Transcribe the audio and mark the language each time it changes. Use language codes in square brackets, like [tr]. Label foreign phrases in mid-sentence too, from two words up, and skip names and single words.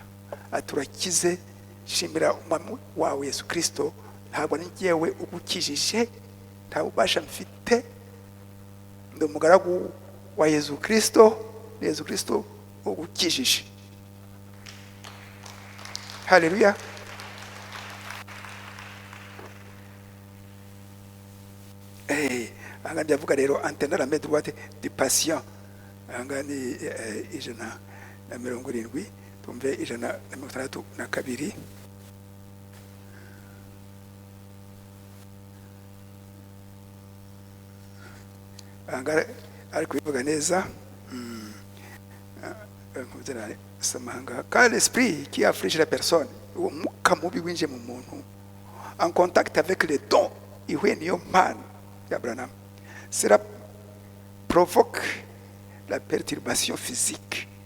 [rw] Aturakize, shimira umwami wawe Yesu Kristo, ntabwo ni njyewe ugukijije, nta bubasha mfite, ndi umugaragu wa Yesu Kristo, Yesu Kristo ugukijije. Haleluya. Anga ndavuga rero [fr] antenne la main droite du patient, [rw] anga ni 170, tumve 162. Anga ari kubivuga neza. [fr] Quand l'esprit qui afflige la personne, en contact avec les dons, cela provoque la perturbation physique.